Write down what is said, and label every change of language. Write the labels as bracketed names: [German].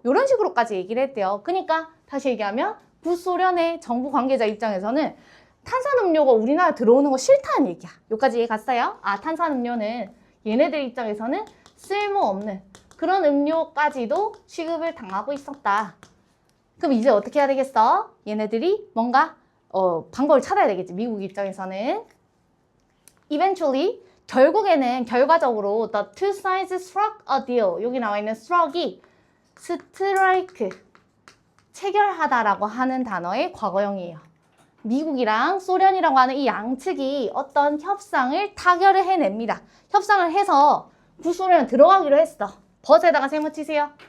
[Korean] 이런 식으로까지 얘기를 했대요. 그러니까 다시 얘기하면 구소련의 정부 관계자 입장에서는 탄산음료가 우리나라 들어오는 거 싫다는 얘기야. 여기까지 이해 갔어요? 탄산음료는 얘네들 입장에서는 쓸모없는 그런 음료까지도 취급을 당하고 있었다. 그럼 이제 어떻게 해야 되겠어? 얘네들이 뭔가 방법을 찾아야 되겠지. 미국 입장에서는. [English] Eventually, [Korean] 결국에는 결과적으로 [English] the two sides struck a deal. [Korean] 여기 나와 있는 struck이 strike, 체결하다라고 하는 단어의 과거형이에요. 미국이랑 소련이라고 하는 이 양측이 어떤 협상을 타결을 해냅니다. 협상을 해서 구소련에 들어가기로 했어. 버스에다가 세무치세요.